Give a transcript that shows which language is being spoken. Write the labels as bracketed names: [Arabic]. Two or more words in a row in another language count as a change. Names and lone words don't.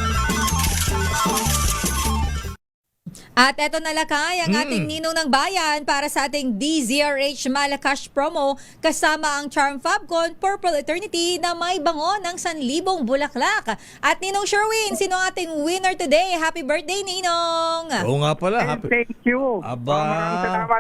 [Filipino] At eto na Lakay, ang ating Ninong ng Bayan para sa ating DZRH Malacash promo kasama ang Charm Fabcon Purple Eternity na may bango ng 1,000 bulaklak. At Ninong Sherwin, sino ang ating [English] winner today? Happy birthday, Ninong! [Filipino] Oo nga pala. [English] Thank you. [Filipino] Aba. Maraming salamat.